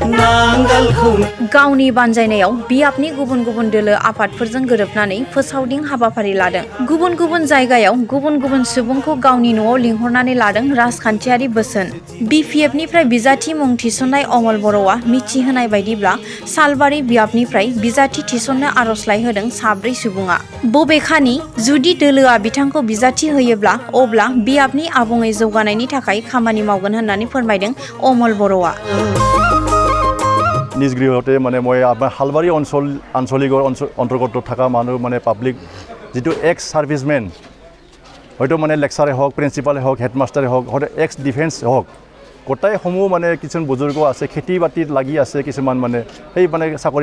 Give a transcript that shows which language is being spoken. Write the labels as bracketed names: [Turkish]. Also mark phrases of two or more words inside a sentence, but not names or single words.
[Bodo] गावनि बानजायनायाव बियाबनि गुबुन गुबुन दोलो आफादफोरजों गोरोबनानै फोसावदिं हाबाफारि लादों गुबुन गुबुन जायगायाव गुबुन गुबुन सुबुंखौ गावनि न'आव लिंहरनानै लादों राजखान्थियारि बोसोन बिपिएफनिफ्राय बिजाथि मुं थिसननाय अमल बर'आ मिथिहोनाय बायदिब्ला सालबारि बियाबनिफ्राय बिजाथि थिसननो आर'जलाइ होदों 4 सुबुङा बबेखानि जुदि दोलोआ बिथांखौ बिजाथि होयोब्ला अब्ला बियाबनि आबुङै जौगानायनि थाखाय खामानि मावगोन होननानै फोरमायदों अमल बर'आ [Assamese] নিজ গৃহতে মানে মই আপোনাৰ হালবাৰী আঞ্চলিকৰ অন্তৰ্গত থকা মানুহ মানে পাব্লিক যিটো [English] ex servicemen [Assamese] হয়তো মানে লেকচাৰে হওক প্ৰিন্সিপালে হওক হেডমাষ্টাৰে হওক হয়তো [English] ex defence [Assamese] হওক গোটাই সমূহ মানে কিছুমান বুজুৰ্গ আছে খেতি বাতিত লাগি আছে কিছুমান মানে সেই মানে চাকৰি